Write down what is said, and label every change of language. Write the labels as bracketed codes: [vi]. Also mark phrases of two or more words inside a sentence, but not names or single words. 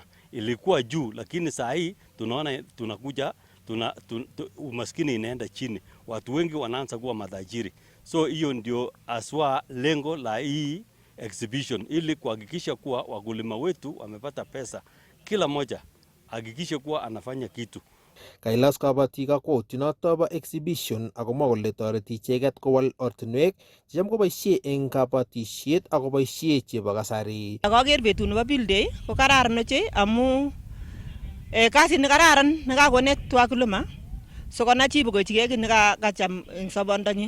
[sw] Ilikuwa juu, lakini saa hii tunaona umaskini inaenda chini. Watu wengi wanaanza kuwa matajiri. So hiyo ndio aswa lengo la hii exhibition, ili kuhakikisha kuwa wakulima wetu wamepata pesa. Kila moja hakikisha kuwa anafanya kitu. [kln] Kailas kabatik kakwoutyonoto bo exhibition akomwa kole toreti icheket kowal ortinwek checham koboisie eng kabatisiet akoboisie chebo kasari. Akaker betut nebo Bill Day ko kararan ochei amu kasit ne kararan nekakonet wakulima sikonai chi kochigei kit nekacham eng sobondonyi.